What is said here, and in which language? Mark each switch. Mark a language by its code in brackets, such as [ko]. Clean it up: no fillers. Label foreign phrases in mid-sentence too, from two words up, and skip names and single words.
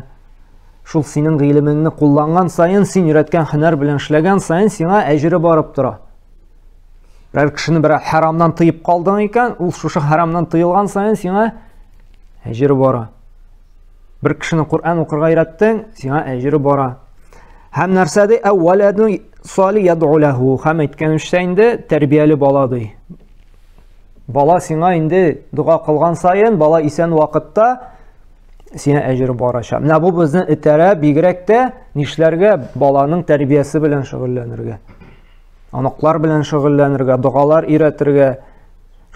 [tt] Шул синең гыйлемеңне кулланган саен, син өйрәткән һөнәр белән эшләгән саен сиңа әҗире барып тора. Берәр кешене берәр харамнан тыеп калдың икән, ул шушы харамнан тыелган саен сиңа әҗире бара. Бер кешене Коръән укырга өйрәттең, сиңа әҗире бара. Һәм нәрсәдә [ar] أو ولد صالح يدعو له, [tt] һәм әйткәнчә инде тәрбияле бала ди. Бала сиңа инде дуга кылган саен, бала исән вакытта сиңа әҗир барачак. Менә бу безне этәрә бигрәк тә нишләргә? Баланың тәрбиясе белән шөгыльләнергә. Анаклар белән шөгыльләнергә, дугалар өйрәтергә.